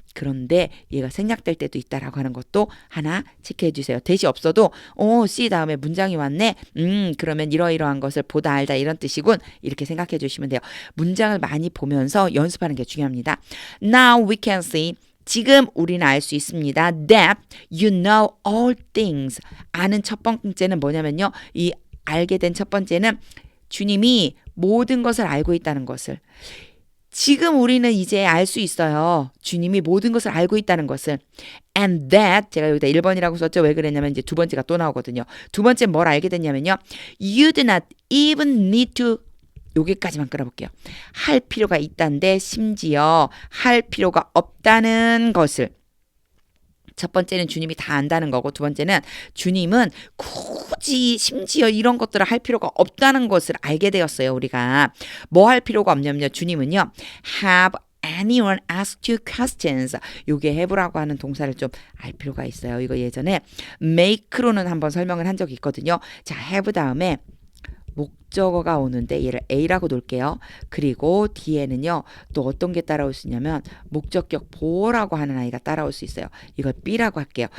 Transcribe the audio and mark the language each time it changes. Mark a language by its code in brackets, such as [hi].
[ko] 그런데 얘가 생략될 때도 있다라고 하는 것도 하나 체크해 주세요. that이 없어도 C 다음에 문장이 왔네. 그러면 이러이러한 것을 보다 알다 이런 뜻이군. 이렇게 생각해 주시면 돼요. 문장을 많이 보면서 연습하는 게 중요합니다. [en] Now we can see. [ko] 지금 우리는 알 수 있습니다. [en] That you know all things. [ko] 아는 첫 번째는 뭐냐면요. 이 알게 된 첫 번째는 주님이 모든 것을 알고 있다는 것을. 지금 우리는 이제 알 수 있어요. 주님이 모든 것을 알고 있다는 것을. And that 제가 여기다 1번이라고 썼죠. 왜 그랬냐면 이제 두 번째가 또 나오거든요. 두 번째 뭘 알게 됐냐면요. [en] You do not even need to [ko] 여기까지만 끌어볼게요. 할 필요가 있다는데 심지어 할 필요가 없다는 것을 첫 번째는 주님이 다 안다는 거고 두 번째는 주님은 굳이 심지어 이런 것들을 할 필요가 없다는 것을 알게 되었어요. 우리가 뭐 할 필요가 없냐면요. 주님은요. [en] Have anyone asked you questions? [ko] 요게 have라고 하는 동사를 좀 알 필요가 있어요. 이거 예전에 make로는 한번 설명을 한 적이 있거든요. 자, have 다음에 목적어가 오는데 얘를 A라고 놓을게요. 그리고 뒤에는요. 또 어떤 게 따라올 수 있냐면 목적격 보어라고 하는 아이가 따라올 수 있어요. 이걸 B라고 할게요.